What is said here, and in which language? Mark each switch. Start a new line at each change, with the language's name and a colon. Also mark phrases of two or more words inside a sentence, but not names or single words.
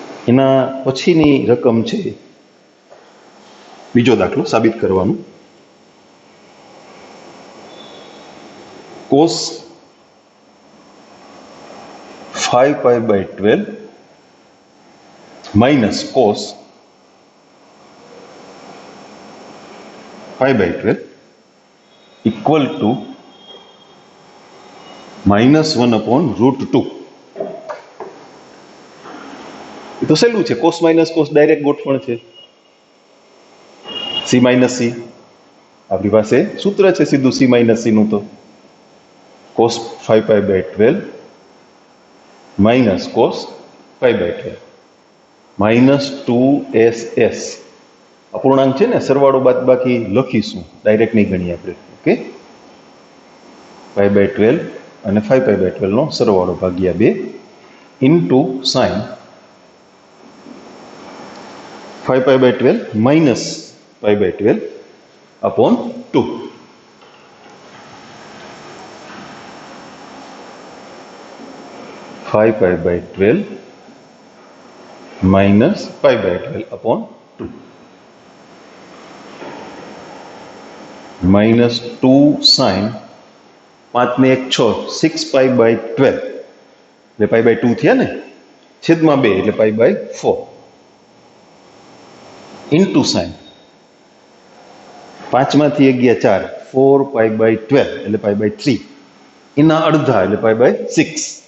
Gujarati: એના પછીની રકમ છે બીજો દાખલો સાબિત કરવાનું.
English: cos 5π/12 minus cos 5/12 equal to -1/√2.
Gujarati: એ તો સહેલું છે.
English: cos minus cos
Gujarati: ડાયરેક્ટ ગોઠવણ છે.
English: C minus C
Gujarati: આપણી પાસે સૂત્ર છે સીધું
English: C minus C
Gujarati: નું. તો
English: cos 5π/12 minus cos 5/12
Gujarati: -2ss અપૂર્ણાંક છે ને, સરવાળો બાદ બાકી લખીશું, ડાયરેક્ટ નહીં ગણીએ આપણે. ઓકે, 5/12 અને 5π/12 નો સરવાળો ભાગ્યા 2
English: into sine 5π/12 minus π/12 upon 2. five π/12 minus π/12 upon 2 -2 sin 5
Gujarati: ને 1 6 6π/12 એટલે π/2 થયા ને, છેદમાં 2 એટલે π/4
English: into sine
Gujarati: 5 માંથી 1 ગયા 4 4π/12 એટલે π/3 એના અડધા એટલે π/6.